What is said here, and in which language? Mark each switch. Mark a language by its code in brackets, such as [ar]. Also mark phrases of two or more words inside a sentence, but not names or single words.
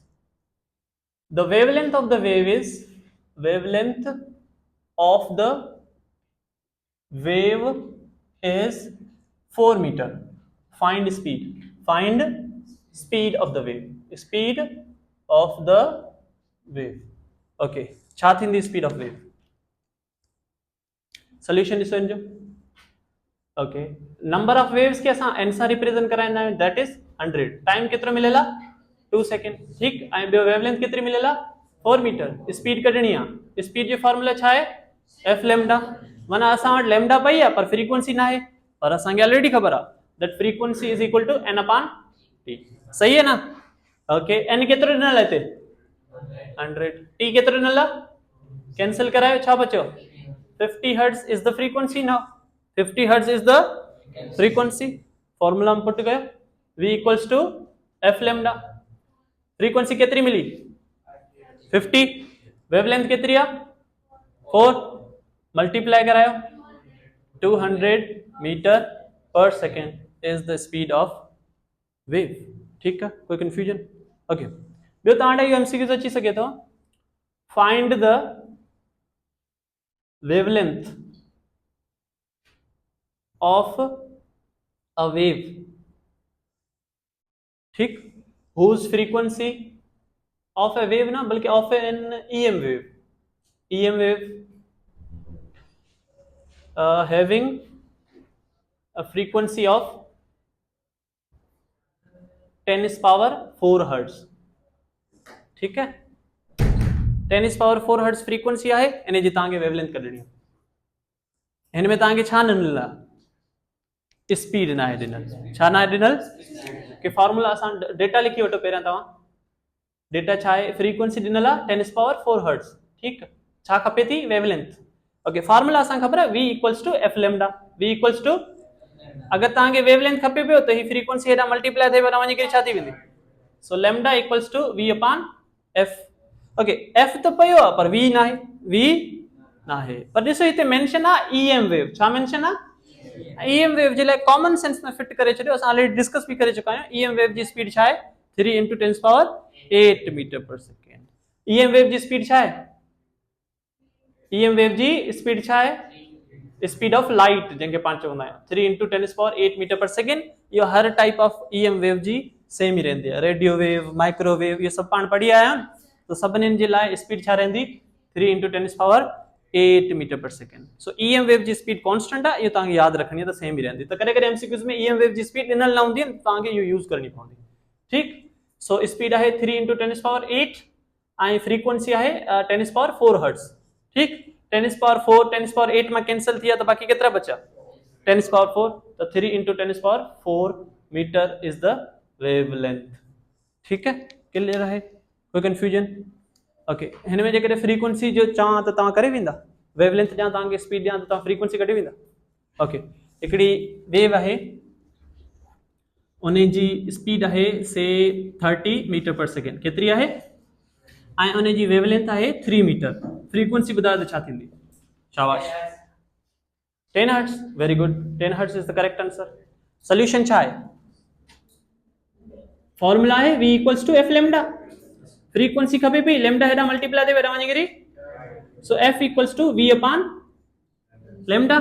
[en] The wavelength of the wave is, wavelength of the wave is 4 meter. Find speed, find speed of the wave, speed of the wave, [sd] okay, छा थींदी [en] speed of wave, [sd] solution ॾिसो इनजो, ओके, [en] number of waves [sd] के असां n सां रिप्रेजेंट कराईंदा आहियूं, [en] That is 100, time [sd] केतिरो मिलियल आहे 2 सेकेंड, ठीक, ऐं ॿियो वेवलेंथ केतिरी मिलियल आहे 4 मीटर, स्पीड कढणी आहे, स्पीड जो फॉर्मूला छा आहे [en] f lambda, [sd] माना असां वटि लैम्डा पई आहे पर फ्रीक्वेंसी न आहे, पर असांखे ऑलरेडी ख़बर आहे [en] that frequency is equal to n/t, [sd] सही [ur] ہے نا، اوکے, [sd] n केतिरो ॾिनल आहे हिते 100, t केतिरो ॾिनल आहे, कैंसिल करायो, छा बचो [en] 50 hertz is the frequency, now 50 hertz is the frequency, formula [sd] में पुट कयो, [en] v equals to f lambda, frequency [sd] केतिरी मिली 50, वेवलेंथ केतिरी आहे 4, मल्टीप्लाई करायो [en] 200 meter per second is the speed of wave, [ur] ٹھیک ہے، کوئی [en] confusion, okay. [sd] ॿियो तव्हां वटि इहो एमसीक्यूज़ अची सघे थो, [en] Find the wavelength of a wave, ठीक, whose frequency of a wave, [ur] نا بلکہ [en] of an EM wave, EM wave having a frequency of 10⁻⁴ hertz, [ur] ٹھیک ہے, [en] 10⁻⁴ hertz frequency [sd] आहे, इन जी तव्हांखे वेवलेंथ कढणी आहे, हिन में तव्हांखे छा न ॾिनल आहे, स्पीड न आहे ॾिनल, छा न आहे ॾिनल, कि फॉर्मूला असां डेटा लिखी वठो पहिरियां, तव्हां डेटा छा आहे, फ्रीक्वेंसी ॾिनल आहे 10⁻⁴ हर्ट्ज, ठीक, छा खपे थी वेवलेंथ, ओके, फॉर्मूला असां ख़बर आहे [en] v equals to f lambda, v equals to, [sd] अगर तव्हांखे वेवलेंथ खपे पियो त ही फ्रीक्वेंसी हेॾा मल्टीप्लाई थिए वञी करे छा थी वेंदी, [en] So lambda equals to v/f, okay, [sd] f त पियो आहे पर v न आहे, v न आहे, पर ॾिसो हिते मेंशन आहे EM वेव, छा मेंशन आहे EM वेव जे लाइ [en] common sense [sd] में फिट करे छॾियो, असां [en] already discuss [sd] भी करे चुका आहियूं, EM वेव जी स्पीड छा आहे 3 × 10⁸ [en] meter per second, [sd] EM वेव जी स्पीड छा आहे, EM वेव जी स्पीड छा आहे, [en] speed of light [sd] जंहिंखे पाण चवंदा आहियूं, 3 × 10⁸ [en] meter per second, [sd] इहो हर [en] type of EM wave [sd] जी सेम ही रहंदी आहे, [en] radio wave, microwave, [ur] یہ سب [sd] पाण पढ़ी आया आहियूं, तो सभिनीनि जे लाइ स्पीड छा रहंदी 3 × 10⁸ [en] meter per second, [sd] सो EM वेव जी स्पीड कांस्टेंट आहे, इहो तव्हांखे यादि रखणी आहे, त सेम ही रहंदी, त कॾहिं कॾहिं एमसीक्यूज़ में EM वेव जी स्पीड ॾिनल न हूंदी, तव्हांखे इहो यूज़ करणी पवंदी, ठीक, सो स्पीड आहे 3 × 10⁸, ऐं फ्रीक्वेंसी आहे 10⁻⁴ हर्ट्ज, ठीक, 10⁻⁴ 10⁻⁸ में कैंसिल थी, तो बाकी केतिरा बचा 10⁻⁴, तो 3 × 10⁻⁴ [en] meter is the wavelength, [ur] ٹھیک ہے، کلیئر ہے، کوئی کنفیوژن, [sd] ओके, हिन में जेकॾहिं फ्रीक्वेंसी जो चाहां त तव्हां करे वेंदा, वेवलेंथ ॾियां तव्हांखे, स्पीड ॾियां त तव्हां फ्रीक्वेंसी कढी वेंदा, ओके, हिकिड़ी वेव आहे, उन जी स्पीड आहे से 30 [en] meter per second, [sd] केतिरी आहे, ऐं उन जी वेवलेंथ आहे 3 मीटर, फ्रीक्वेंसी ॿुधायो त छा थींदी, शाबाश 10 हर्ट्ज, [en] very good, [sd] 10 [en] hertz is the correct answer, [sd] सोल्यूशन छा आहे, फॉर्मूला है [en] v equals to f lambda, [sd] फ्रीक्वेंसी खपे पई लेमडा हेडा मल्टीप्लाई दे वेरा वञी करे, [en] So f equals to v upon lambda.